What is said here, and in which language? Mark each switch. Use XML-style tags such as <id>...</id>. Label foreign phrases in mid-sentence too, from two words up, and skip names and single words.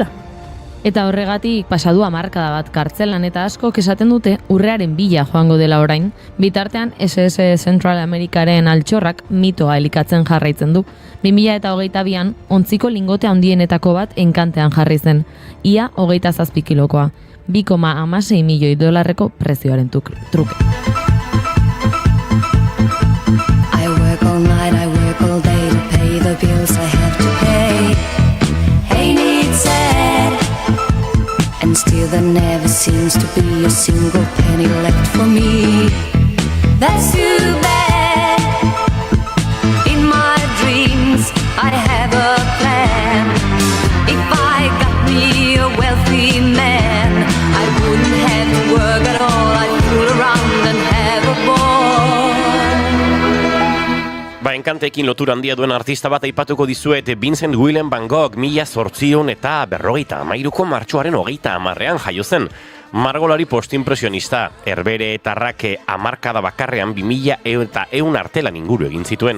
<eu>Eta horregatik pasadu hamarkada bat kartzelan eta askok esaten dute urrearen bila joango dela orain. Bitartean SS Central Amerikaren altxorrak mitoa elikatzen jarraitzen du. 2022an ontziko lingote handienetako bat enkantean jarri zen. Ia 27 kilokoa. 2,6 milioi dolarreko prezioaren truke.</eu> <en>All night, I work all day to pay the bills I have to pay. Ain't it sad? And still there never seems to be a single penny left for me. That's too bad. In my dreams, I have a plan. If I got me a wealthy man, I wouldn't have to work at all. I'd fool around and have a ball.</en> <eu>Enkanteekin lotura handia duen artista bat aipatuko dizuet, Vincent Willem van Gogh 1853ko martxoaren 30an jaio zen. Margolari postimpresionista, Herbere eta Rake hamarkada bakarrean 2000 eta 100 artelan inguru egin zituen.</eu>